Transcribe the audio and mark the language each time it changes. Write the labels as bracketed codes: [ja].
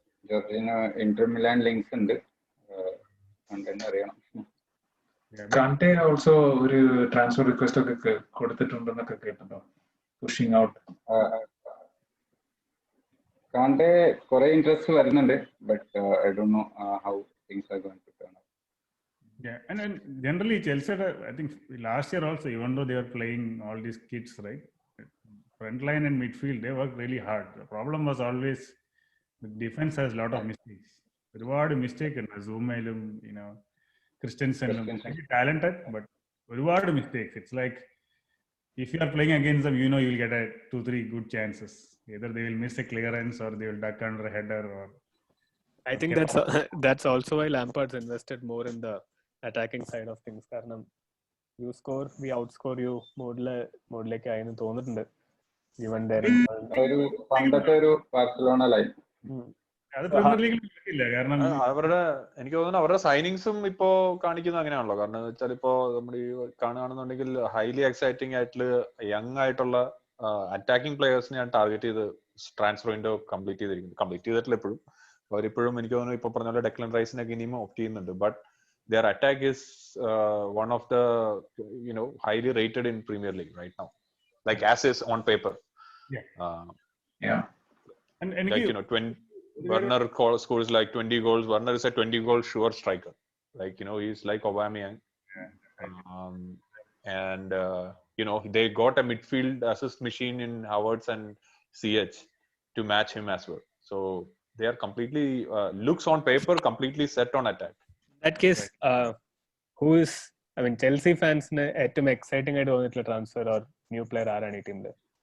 [ml] Jorginho Inter Milan links ഉണ്ട്, കണ്ടെന്ന് അറിയണം. Kante also ഒരു ട്രാൻസ്ഫർ റിക്വസ്റ്റ് ഒക്കെ കൊടുത്തിട്ടുണ്ടെന്നൊക്കെ കേട്ടോ, [en] Pushing out. Kante [ml] കുറെ ഇൻട്രസ്റ്റ് വരുന്നുണ്ട്, [en] but I don't know how things are going to turn out. Yeah, and generally Chelsea, I think last year also, even though they were playing all these kids, right, front line and midfield, they worked really hard. The problem was always the defense has a lot of mistakes. [ml] ഒരുപാട് mistake ഉണ്ട് സൂമയിലും, ക്രിസ്റ്റൻസനിലും. [en] talented, but [ml] ഒരുപാട് [en] mistakes. It's like if you are playing against them, you will get 2-3 good chances. Either they will miss a clearance or they will duck under a header. Or I think that's also why Lampard's invested more in the attacking side of things. [ml] കാരണം [en] you score, we outscore you [ml] മോഡിലേക്ക് ആയെന്ന് തോന്നിട്ടുണ്ട്. [en] even [ml] ഒരു പണ്ടത്തെ ഒരു Barcelona line. അത് premier ലീഗിൽ കിട്ടില്ല. കാരണം എനിക്ക് തോന്നുന്നു അവരുടെ സൈനിങ്സും ഇപ്പോ കാണിക്കുന്നത് അങ്ങനെയാണല്ലോ. കാരണം എന്ന് വെച്ചാൽ ഇപ്പോ നമ്മൾ ഈ കാണുകയാണെന്നുണ്ടെങ്കിൽ ഹൈലി എക്സൈറ്റിംഗ് ആയിട്ടുള്ള യങ് ആയിട്ടുള്ള അറ്റാക്കിംഗ് പ്ലേയേഴ്സിനെയാണ് ടാർഗറ്റ് ചെയ്ത് ട്രാൻസ്ഫർ വിൻഡോ കംപ്ലീറ്റ് ചെയ്തിട്ടില്ല ഇപ്പോഴും. അവരിപ്പോഴും എനിക്ക് തോന്നുന്നു ഇപ്പൊ പറഞ്ഞ പോലെ ഡെക്ലൻ റൈസിനൊക്കെ ഇനിയും ഓപ്റ്റ് ചെയ്യുന്നുണ്ട്. [en] But their attack is one of the highly rated in Premier League right now, like as is on paper. And like 20 Werner scores like 20 goals. Werner is a 20 goal sure striker, like he's like Aubameyang. And they got a midfield assist machine in Havertz and Ziyech to match him as well. So they are completely looks on paper completely set on attack. That case, who is, Chelsea fans [ml] ഏറ്റവും exciting ആയിട്ട് തോന്നിയിട്ടുള്ള transfer or new player ആരാണ് ഈ ടീമില്?